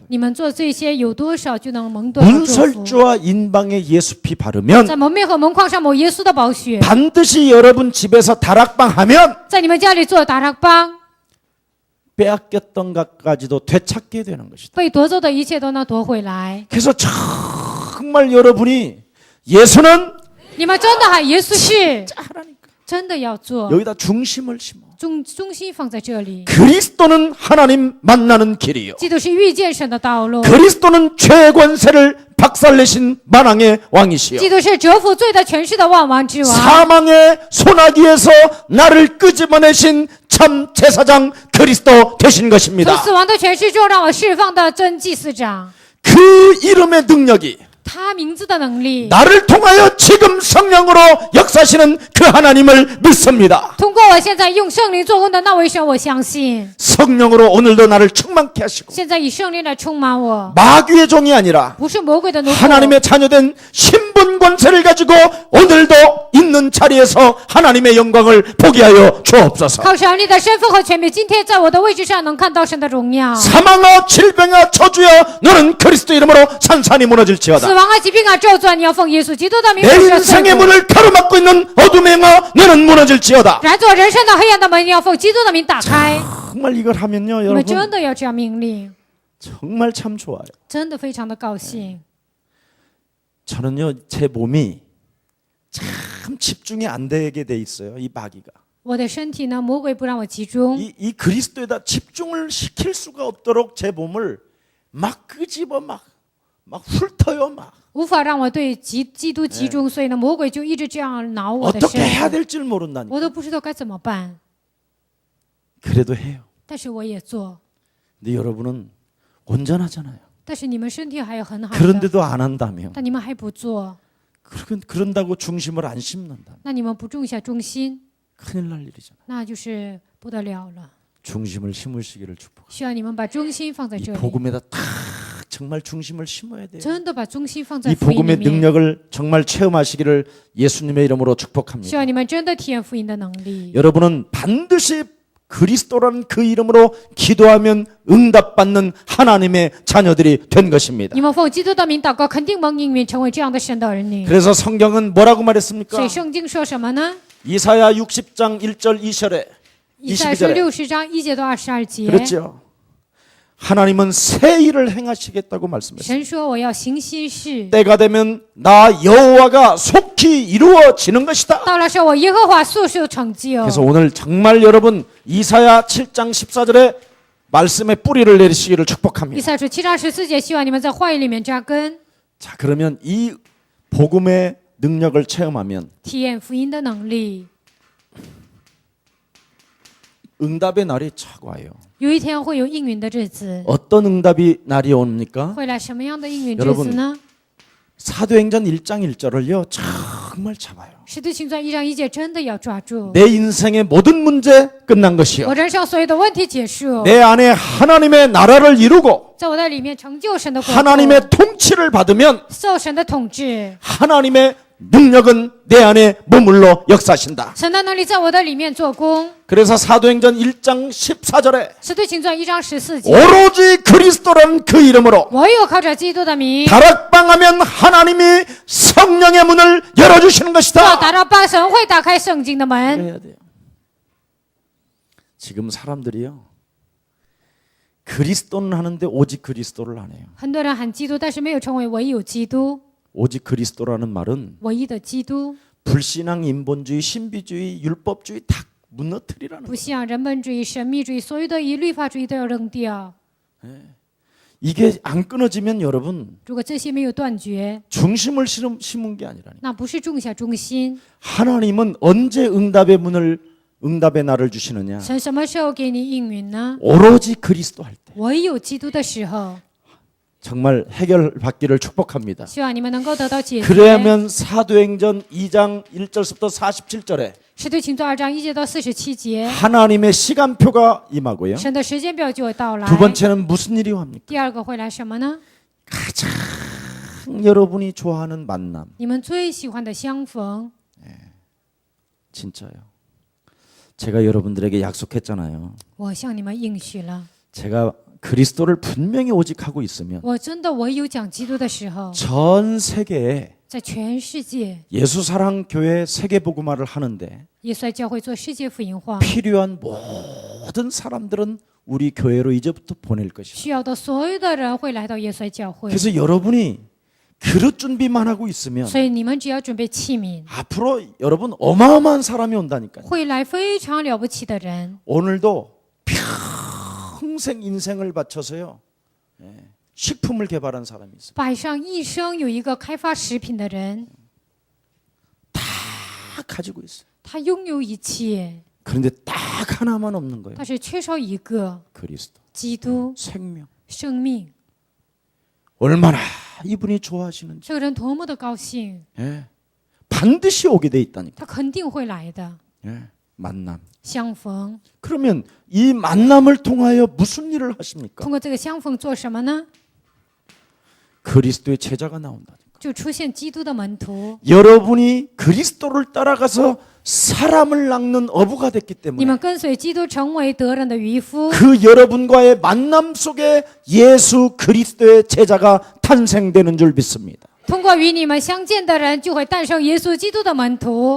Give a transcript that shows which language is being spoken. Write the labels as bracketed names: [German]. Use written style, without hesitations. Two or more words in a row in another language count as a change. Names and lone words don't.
[Chinese] 你们做这些有多少，就能蒙多少祝福。 [Korean] 문설주와 인방에 예수 피 바르면 [Chinese] 在门面和门框上抹耶稣的宝血， [Korean] 반드시 여러분 집에서 다락방 하면 [Chinese] 在你们家里做打rak帮， [Korean] 빼앗겼던 것까지도 되찾게 되는 것이다. [Chinese] 被夺走的一切都能夺回来。 [Korean] 그래서 정말 여러분이 예수는 [Chinese] 你们真的喊耶稣是， [Korean] 하라니까. [Chinese] 真的要做， [Korean] 여기다 중심을 심어. [Chinese] 中心放在这里。 [Korean] 그리스도는 하나님 만나는 길이요. [Chinese] 基督是遇见神的道路， [Korean] 그리스도는 죄의 권세를 박살내신 만왕의 왕이시요. [Chinese] 基督是折服罪的权势的万王之王， [Korean] 사망의 소나기에서 나를 끄집어내신 참 제사장 그리스도 되신 [Chinese] 从 [Korean] 것입니다. [Chinese] 死亡的权势中让我释放的真祭司长， [Korean] 그 이름의 능력이 [Chinese] 他名字的能力， [Korean] 나를 통하여 지금 성령으로 역사하시는 그 하나님을 믿습니다. [Chinese] 通过我现在用圣灵做工的那位神，我相信。 [Korean] 성령으로 오늘도 나를 충만케 하시고 [Chinese] 现在以圣灵来充满我， [Korean] 마귀의 종이 아니라 [Chinese] 不是魔鬼的奴仆， [Korean] 하나님의 자녀된 신분 권세를 가지고 오늘도 있는 자리에서 하나님의 영광을 보게 하여 주옵소서. [Chinese] 靠上帝的身份和权柄，今天在我的位置上能看到神的荣耀。 [Korean] 사망아 질병아 저주야 너는 그리스도 이름으로 산산이 무너질지어다. [Chinese] 死亡啊，疾病啊，咒詛，你要奉耶稣基督的名 [Korean] 내 [Chinese] 不是 [Korean] 인생의 [Chinese] 罪过 [Korean] 문을 가로막고 있는 어둠의 영아 너는 무너질지어다. [Chinese] 然做人生的黑暗的门，你要奉基督的名打开。 [Korean] 정말 이걸 하면요 [Chinese] 你们真 [Korean] 여러분 [Chinese] 的要这样命令， [Korean] 정말 참 좋아요. [Chinese] 真的非常的高兴。 [Korean] 저는요 제 몸이 참 집중이 안 되게 돼 있어요. 이 마귀가 [Chinese] 我的身体呢，魔鬼不让我集中， [Korean] 이 그리스도에다 집중을 시킬 수가 없도록 제 몸을 막 끄집어 막 훑어요 막 [Chinese] 无法让我对基督集中，所以呢，魔鬼就一直这样挠我的 [Korean] 어떻게 해야 [Chinese] 身， [Korean] 될지 모른다니까. [Chinese] 我都不知道该怎么办。 [Korean] 그래도 해요. [Chinese] 但是我也做， [Korean] 근데 여러분은 온전하잖아요. [Chinese] 但是你们身体还有很好的， [Korean] 그런데도 안 한다며. [Chinese] 但你们还不做， [Korean] 그런다고 중심을 안 심는다. [Chinese] 那你们不种下中心， [Korean] 큰일 날 일이잖아. [Chinese] 那就是不得了了。 [Korean] 중심을 심으시기를 축복. [Chinese] 需要你们把中心放在 [Korean] 이 [Chinese] 这里， [Korean] 복음에다 딱 정말 중심을 심어야 돼요. [Chinese] 真的把中心放在 [Korean] 이 [Chinese] 福音里 [Korean] 복음의 [Chinese] 面。 [Korean] 능력을 정말 체험하시기를 예수님의 이름으로 축복합니다. [Chinese] 需要你们真的体验福音的能力。 [Korean] 여러분은 반드시 그리스도라는 그 이름으로 기도하면 응답받는 하나님의 자녀들이 된 것입니다. [Chinese] 你们奉基督的名祷告，肯定蒙应允，成为这样的神的儿女。 [Korean] 그래서 성경은 뭐라고 말했습니까? [Chinese] 所以圣经说什么呢？ [Korean] 이사야 60장 1절 2절에 [Chinese] 以赛亚书 [Korean] 22절에 [Chinese] 60章1节到22节， [Korean] 그렇죠. 하나님은 새 일을 행하시겠다고 말씀했어요. [Chinese] 神说我要行新事， [Korean] 때가 되면 나 여호와가 속히 이루어지는 것이다. [Chinese] 到了时候我耶和华速速成就。 [Korean] 그래서 오늘 정말 여러분 이사야 7장 14절에 말씀의 뿌리를 내리시기를 [Chinese] 以 [Korean] 축복합니다. [Chinese] 赛亚书7章14节，希望你们在话语里面扎根， [Korean] 자, 그러면 이 복음의 능력을 체험하면 [Chinese] 体验福音的能力。 [Korean] 응답의 날이 착 와요. [Chinese] 有一天会有应允的日子， [Korean] 어떤 응답이 날이 옵니까? [Chinese] 会来什么样的应允日 [Korean] 여러분 [Chinese] 子呢？ [Korean] 사도행전 1장 1절을요 정말 잡아요. [Chinese] 使徒行传1章1节真的要抓住。 [Korean] 내 인생의 모든 문제 끝난 것이요. [Chinese] 我人生所有的问题结束， [Korean] 내 안에 하나님의 나라를 이루고 [Chinese] 在我的里面成就神的国度， [Korean] 하나님의 통치를 받으면 [Chinese] 受神的统治， [Korean] 하나님의 능력은 내 안에 머물러 역사하신다. [Chinese] 神的能力在我的里面做工。 [Korean] 그래서 사도행전 1장 14절에 [Chinese] 使徒行传1章14节， [Korean] 오로지 그리스도란 그 이름으로 [Chinese] 唯有靠着基督的名， [Korean] 다락방하면 하나님이 성령의 문을 열어주시는 [Chinese] 要 [Korean] 것이다. [Chinese] 达到帮神会打开圣经的门。 [Korean] 해야 돼요. 지금 사람들이요 그리스도는 하는데 오직 그리스도를 안 해요. [Chinese] 很多人喊基督，但是没有成为唯有基督。 [Korean] 오직 그리스도라는 말은 [Chinese] 唯一的基督， [Korean] 불신앙, 인본주의, 신비주의, 율법주의 다 무너뜨리라는 [Chinese] 不 [Korean] 거예요. [Chinese] 信仰人本主义、神秘主义，所有的以律法主义都要扔掉。 [Korean] 이게 안 끊어지면 여러분 [Chinese] 如果这些没有断绝， [Korean] 중심을 심은 게 아니라니. [Chinese] 那不是种下中心。 [Korean] 하나님은 언제 응답의 날을 주시느냐? [Chinese] 神什么时候给你应允呢？ [Korean] 오로지 그리스도 할 때. [Chinese] 唯有基督的时候。 [Korean] 정말 해결받기를 축복합니다. [Chinese] 希望你们能够得到解决。 [Korean] 그러면 사도행전 2장 1절부터 47절에 [Chinese] 使徒行传2章1节到47节， [Korean] 하나님의 시간표가 임하고요. [Chinese] 神的时间表就会到来。 [Korean] 두 번째는 무슨 일이 합니까? [Chinese] 第二个会来什么呢？ [Korean] 가장 여러분이 좋아하는 만남. [Chinese] 你们最喜欢的相逢。 [Korean] 진짜요. 제가 여러분들에게 약속했잖아요. [Chinese] 我向你们应许了， [Korean] 제가 그리스도를 분명히 오직 하고 있으면 [Chinese] 我真的唯有讲基督的时候， [Korean] 전 세계에 [Chinese] 在全世界， [Korean] 예수사랑교회 세계복음화를 하는데 [Chinese] 耶稣教会做世界福音化， [Korean] 필요한 모든 사람들은 우리 교회로 이제부터 보낼 것이다. [Chinese] 需要的所有的人会来到耶稣教会。 [Korean] 그래서 여러분이 그릇 준비만 하고 있으면 [Chinese] 所以你们只要准备器皿， [Korean] 앞으로 여러분 어마어마한 사람이 온다니까요. [Chinese] 会来非常了不起的人。 [Korean] 오늘도 평생 인생을 바쳐서요. 식품을 개발한 사람이 있어요. [Chinese] 摆上一生有一个开发食品的人， [Korean] 다 가지고 있어요. [Chinese] 他拥有一切， [Korean] 그런데 딱 하나만 없는 거예요. [Chinese] 但是缺少一个 [Korean] 그리스도. [Chinese] 基督 [Korean] 생명. [Chinese] 生命。 [Korean] 얼마나 이분이 좋아하시는지. [Chinese] 这个人多么的高兴， [Korean] 예. 반드시 오게 돼 있다니까. [Chinese] 他肯定会来的。 [Korean] 예. 만남. [Chinese] 相逢， [Korean] 그러면 이 만남을 통하여 무슨 일을 하십니까? [Chinese] 通过这个相逢做什么呢？ [Korean] 그리스도의 제자가 나온다니까. [Chinese] 就出现基督的门徒。 [Korean] 여러분이 그리스도를 따라가서 사람을 낚는 어부가 됐기 [Chinese] 你 [Korean] 때문에 [Chinese] 们跟随基督成为得人的渔夫， [Korean] 그 여러분과의 만남 속에 예수 그리스도의 제자가 탄생되는 줄 믿습니다. [Chinese] 通过与你们相见的人，就会诞生耶稣基督的门徒。